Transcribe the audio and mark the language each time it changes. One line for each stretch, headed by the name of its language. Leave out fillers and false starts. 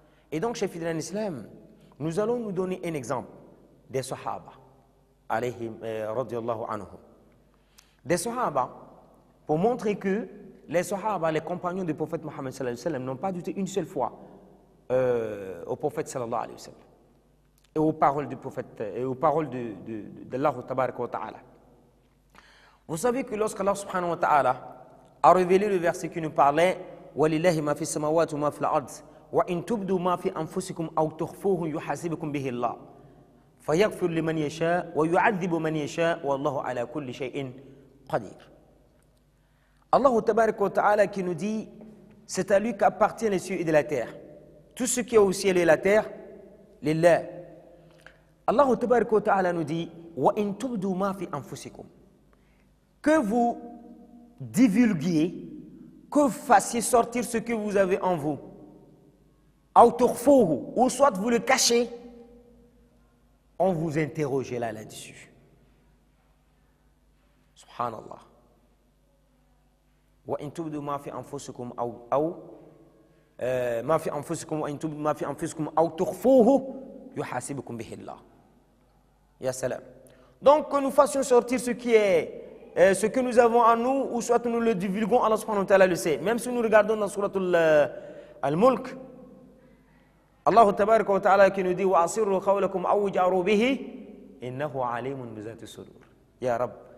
French: Et donc, chers fidèles en islam, nous allons nous donner un exemple des Sahaba, alayhim radiyallahu anhum. Des Sahaba, pour montrer que les Sahaba, les compagnons du prophète Mohammed sallallahu alayhi wa sallam, n'ont pas douté une seule fois au prophète sallallahu alayhi wa sallam et aux paroles du prophète et aux paroles d'Allah tabaraka wa ta'ala. Vous savez que lorsqu'Allah subhanahu wa ta'ala a révélé le verset qui nous parlait
Arabic: وَلِلَّهِ مَا فِي السَّمَاوَاتِ وَمَا فِي الْأَرْضِ وَإِن تُبْدُوا مَا فِي أَنفُسِكُمْ أَوْ تُخْفُوهُ يُحَاسِبْكُم بِهِ اللَّهُ فَيَغْفِرُ لِمَنْ يَشَاءُ وَيُعَذِّبُ مَنْ يَشَاءُ وَاللَّهُ عَلَى كُلِّ شَيْءٍ قَدِيرٌ.
French: Allah tabaraka wa ta'ala qui nous dit, c'est à lui qu'appartiennent les cieux et de la terre. Tout ce qui est au ciel et la terre, lillah. Allah tabaraka wa ta'ala nous dit,
Arabic: wa in tubdu ma fi anfusikum.
French: Que vous divulguiez, que vous fassiez sortir ce que vous avez en vous.
Arabic: Aw tukhfuhu,
French: ou soit vous le cachez, on vous interroge là-dessus. Subhanallah.
Arabic: وإن تبدوا ما في أنفسكم أو ما في أنفسكم وإن تبدوا ما في أنفسكم أو تخفوه يحاسبكم به الله. Ya salam.
French: Donc que nous fassions sortir ce qui est ce que nous avons en nous, ou soit nous le divulguons, Allah subhanahu wa ta'ala le sait. Même si nous regardons dans Suratul Al-Mulk, Allah tabaraka wa ta'ala qui nous dit
Arabic: wa asirru qawlakum aw jaru bihi innahu alimun bi zati sudur.
French: Ya Rabb.